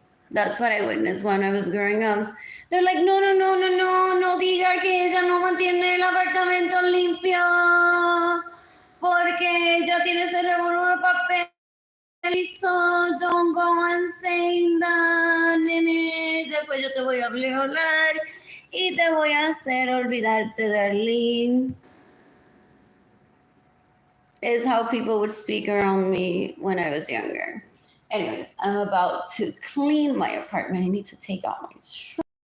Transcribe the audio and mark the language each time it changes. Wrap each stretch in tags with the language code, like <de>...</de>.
<en>That's what I witnessed when I was growing up. They're like,</en> <es>no diga que ella no mantiene el apartamento limpio porque ella tiene ese revolver papel.</es> <en>So don't go and say that, nene.</en> <es>Después yo te voy a violar y te voy a hacer olvidarte, darling.</es> <en>Is how people would speak around me when I was younger. Anyways, I'm about to clean my apartment. I need to take out my trash.</en>